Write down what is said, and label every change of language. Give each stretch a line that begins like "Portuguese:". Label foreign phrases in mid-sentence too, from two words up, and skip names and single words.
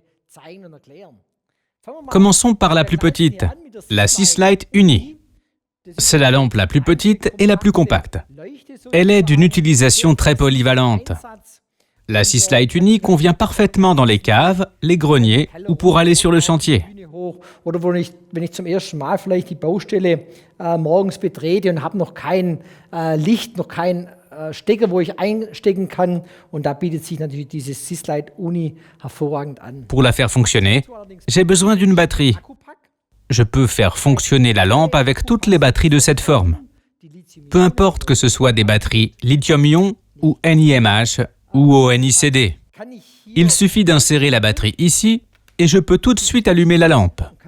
French: Commençons par la plus petite, la Seeslite Uni. C'est la lampe la plus petite et la plus compacte. Elle est d'une utilisation très polyvalente. La Seeslite Uni convient parfaitement dans les caves, les greniers ou pour aller sur le chantier.
German: Oder wenn ich zum ersten Mal vielleicht die Baustelle morgens betrete und habe noch kein Licht, noch keinen Stecker, wo ich einstecken kann. Und da bietet sich natürlich diese Seeslite Uni hervorragend an.
French: Pour la faire fonctionner, j'ai besoin d'une batterie. Je peux faire fonctionner la lampe avec toutes les batteries de cette forme. Peu importe que ce soit des batteries lithium-ion ou NiMH ou au NiCd. Il suffit d'insérer la batterie ici et je peux tout de suite allumer la lampe.